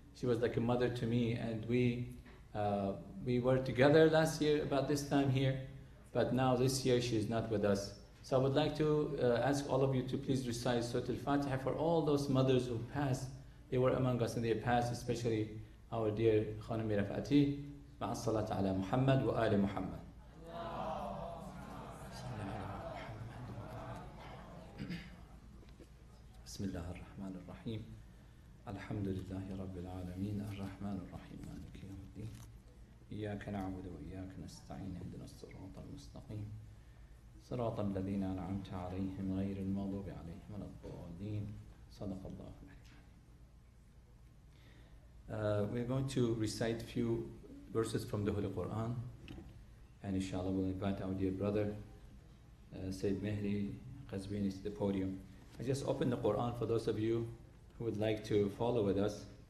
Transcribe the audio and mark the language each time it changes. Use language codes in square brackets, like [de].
[en] She was like a mother to me, and we were together last year about this time here, but now this year she is not with us. So I would like to ask all of you to please recite Surah Al-Fatiha for all those mothers who passed. They were among us and they passed, especially our dear Khanumi Rafati. [ar] مع الصلاة على محمد وآل محمد. بسم الله الرحمن الرحيم. الحمد لله رب العالمين الرحمن الرحيم مالك يوم الدين. إياك نعبد وإياك نستعين اهدنا الصراط المستقيم. صراط الذين أنعمت عليهم غير المغضوب عليهم ولا الضالين. صدق الله العظيم. [en] We're going to recite a few verses from the Holy Quran, and inshallah we'll invite our dear brother Sayyid Mehdi Qazwini to the podium. I just opened the Quran for those of you who would like to follow with us.